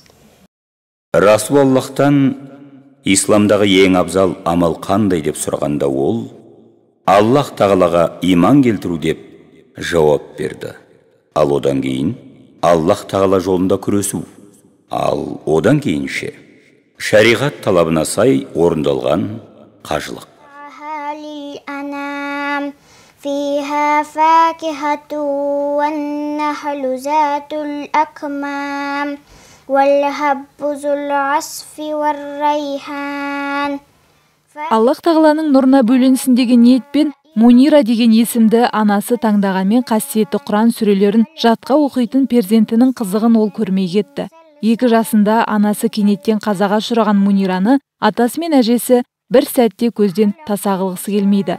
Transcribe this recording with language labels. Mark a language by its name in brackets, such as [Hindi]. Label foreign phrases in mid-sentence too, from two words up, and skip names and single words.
[Kazakh] Расулаллахтан исламдағы ең абзал амал қандай деп сұрағанда ол Аллах тағалаға иман келтіру деп жауап берді. Ал одан кейін Аллах тағала жолында күресу. Ал одан кейінше шариғат талабына сай орындалған қажылық. [Arabic] للأنام فيها فاكهة والنخل ذات الأكمام والحب ذو العصف والريحان. [Kazakh] Аллах тағаланың нұрына бөленсін деген ниетпен Мунира деген есімді анасы таңдағанмен қасиетті Құран сүрелерін жатқа оқитын перзентінің қызығын ол көрмей кетті. 2 жасында анасы кенеттен қазаға ұшыраған Мунираны атасы мен әжесі бір сәтте көзден таса қылғысы келмейді.